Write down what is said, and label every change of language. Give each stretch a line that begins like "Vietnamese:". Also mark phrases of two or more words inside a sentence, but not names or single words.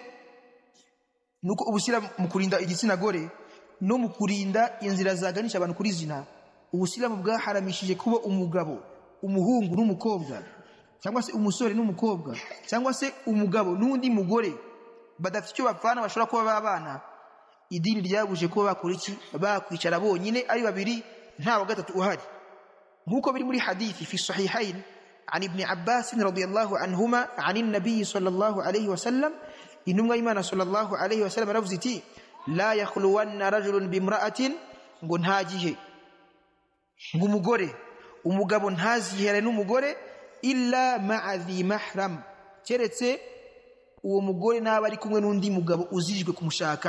Kinyarwanda: Nuko ubusira mu kurinda igitsina gore no mu kurinda inzira zaganisha abantu kuri zina, ubusiramu bwaharamishije kuba umugabo, umuhungu n'umukobwa, cyangwa se umusore n'umukobwa, cyangwa se umugabo n'undi mugore badafite icyo bapfana bashobora kuba babana. Idini ryabuje kuba bakora iki, bakwicara bonyine ari babiri nta wa gatatu uhari, nkuko biri muri hadithi
Arabic: في الصحيحين عن ابن عباس رضي الله عنهما عن النبي صلى الله عليه وسلم
Kinyarwanda: intumwa y'Imana
Arabic: صلى الله عليه وسلم
Kinyarwanda: aravuze iti
Arabic: لا يخلون رجل بامرأة,
Kinyarwanda: ngo ntagihe ngo umugabo ntazihere n'umugore
Arabic: إلا مع ذي محرم,
Kinyarwanda: keretse uwo mugore naba ari kumwe n'undi mugabo uzijwe kumushaka.